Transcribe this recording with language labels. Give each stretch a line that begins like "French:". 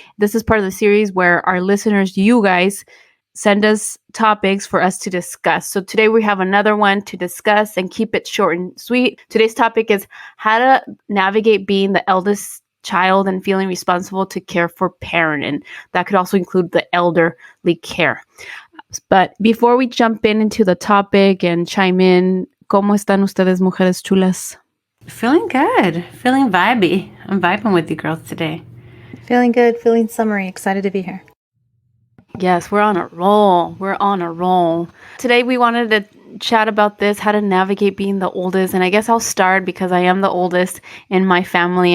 English: This is part of the series where our listeners, you guys, send us topics for us to discuss. So today we have another one to discuss and keep it short and sweet. Today's topic is how to navigate being the eldest child and feeling responsible to care for parent. And that could also include the elderly care. But before we jump into the topic and chime in,
Spanish: ¿cómo están ustedes, mujeres chulas?
English: Feeling good. Feeling vibey. I'm vibing with you girls today. Feeling good, feeling summery, excited to be here. Yes, we're on a roll. Today we wanted to chat about this, how to navigate being the oldest. And I guess I'll start because I am the oldest in my family.